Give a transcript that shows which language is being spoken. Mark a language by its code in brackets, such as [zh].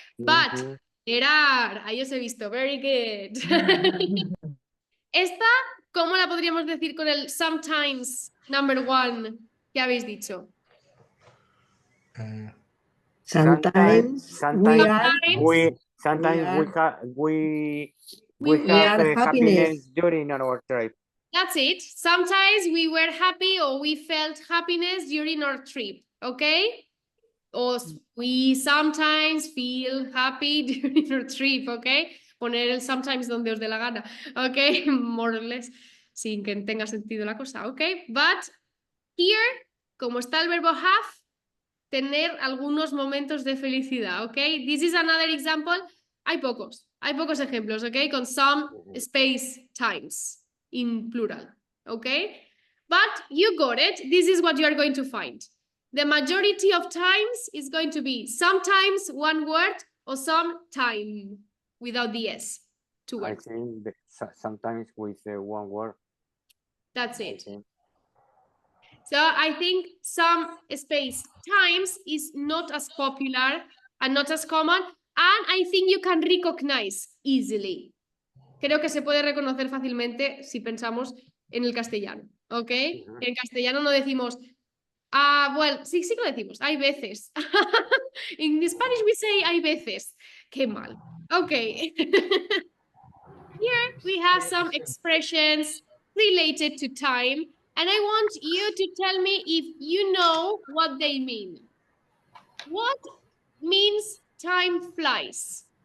[en] But, [es] ahí os he visto, [en] very good. [es] Esta, ¿cómo la podríamos decir con el sometimes number 1 que habéis dicho? [en] Sometimes we are have happiness during our trip. That's it. Sometimes we were happy or we felt happiness during our trip, okay? Or we sometimes feel happy during our trip, okay? [es] Poner el sometimes donde os dé la gana, okay? [en] More or less, [es] sin que tenga sentido la cosa, okay? [en] But here, [es] como está el verbo have, tener algunos momentos de felicidad, okay? [en] This is another example. [es] Hay pocos ejemplos, okay? [en] Con some space times in plural, okay? But you got it. This is what you are going to find. The majority of times is going to be sometimes one word or sometime without the S. 2 words. I think sometimes with one word. That's it. So I think some space times is not as popular and not as common, and I think you can recognize easily. [es] Creo que se puede reconocer fácilmente si pensamos en el castellano, ¿ok? En castellano no decimos, bueno, sí que lo decimos, hay veces. [en] In Spanish we say hay veces. [es] Qué mal. [en] Ok. Here we have some expressions related to time, and I want you to tell me if you know what they mean. What means time flies?